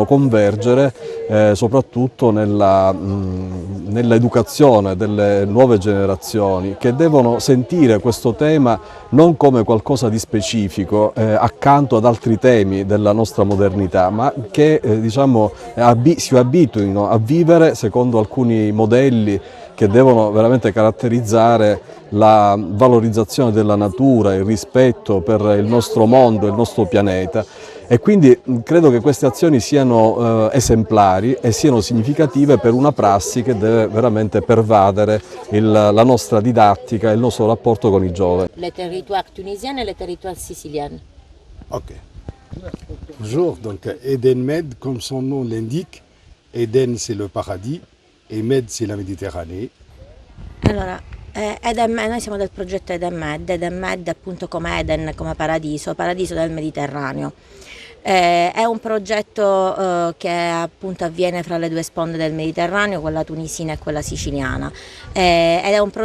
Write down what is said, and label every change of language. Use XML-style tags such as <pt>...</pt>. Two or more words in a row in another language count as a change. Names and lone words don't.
<it>convergere soprattutto nell'educazione delle nuove generazioni, che devono sentire questo tema non come qualcosa di specifico accanto ad altri temi della nostra modernità, ma che si abituino a vivere secondo alcuni modelli che devono veramente caratterizzare la valorizzazione della natura, il rispetto per il nostro mondo, il nostro pianeta. E quindi credo che queste azioni siano esemplari e siano significative per una prassi che deve veramente pervadere la nostra didattica e il nostro rapporto con i giovani.</it> <fr>Les territoires tunisiens et les territoires siciliens. Ok. Bonjour, donc Edenmed, comme son nom l'indique, Eden c'est le paradis et Med c'est la Méditerranée.</fr> <it>Allora, Noi siamo del progetto Edenmed appunto come Eden, come paradiso del Mediterraneo. È un progetto che appunto avviene fra le due sponde del Mediterraneo, quella tunisina e quella siciliana, ed è un</it>